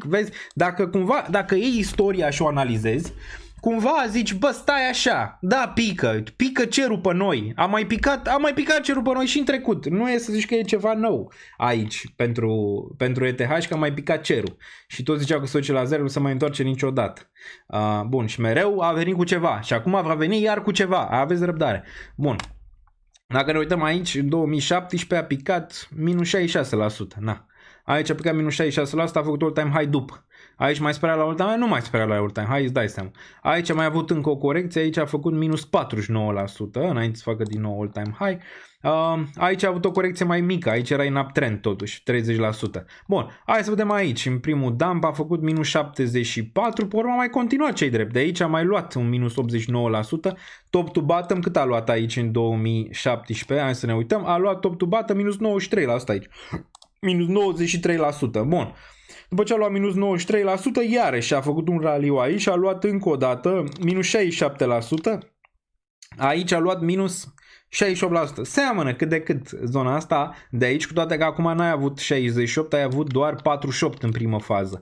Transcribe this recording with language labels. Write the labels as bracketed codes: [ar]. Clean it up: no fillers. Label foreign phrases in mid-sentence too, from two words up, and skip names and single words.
[ro] Vezi, dacă iei istoria și o analizezi, cumva zici, bă, stai așa, da, pică cerul pe noi, a mai picat cerul pe noi și în trecut, nu e să zici că e ceva nou aici pentru ETH, că a mai picat cerul și toți ziceau că se duce la 0, nu se mai întoarce niciodată. Bun, și mereu a venit cu ceva și acum va veni iar cu ceva, aveți răbdare. Bun, dacă ne uităm aici, în 2017 a picat minus 66%, na. Aici a picat minus 66%, a făcut [en] all-time high [ro] după. Aici mai spera la [en] all-time high, [ro] nu mai spera la [en] all-time high, [ro] îți dai seama. Aici a mai avut încă o corecție, aici a făcut minus 49%, înainte să facă din nou all-time high. Aici a avut o corecție mai mică, aici era în uptrend totuși, 30%. Bun, hai să vedem aici, în primul dump a făcut minus 74%, pe urmă a mai continuat cei drept. De aici a mai luat un minus 89%, [en] top to bottom [ro] cât a luat aici în 2017, hai să ne uităm, a luat [en] top to bottom [ro] minus 93% aici. Minus 93%, bun. După ce a luat minus 93%, iarăși a făcut un raliu aici, a luat încă o dată minus 67%, aici a luat minus 68%. Seamănă cât de cât zona asta de aici, cu toate că acum n-ai avut 68, ai avut doar 48 în primă fază.